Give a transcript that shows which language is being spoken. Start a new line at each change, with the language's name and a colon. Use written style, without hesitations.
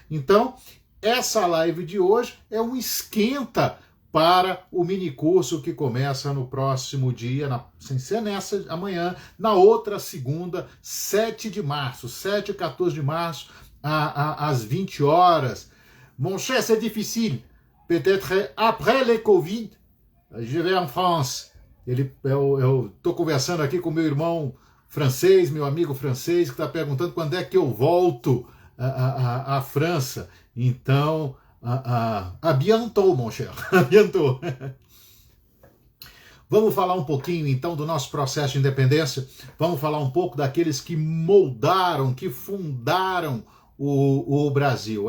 Portuguese: Então, essa live de hoje é um esquenta para o minicurso que começa no próximo dia, sem ser nessa amanhã, na outra segunda, 7 de março, 7 e 14 de março, às 20 horas.
French: Mon cher, c'est difficile. Peut-être après le Covid, je vais en France.
Portuguese: Eu estou conversando aqui com meu irmão francês, meu amigo francês, que está perguntando quando é que eu volto à França.
French: Então, à bientôt, mon cher. À bientôt.
Portuguese: Vamos falar um pouquinho, então, do nosso processo de independência. Vamos falar um pouco daqueles que moldaram, que fundaram o Brasil.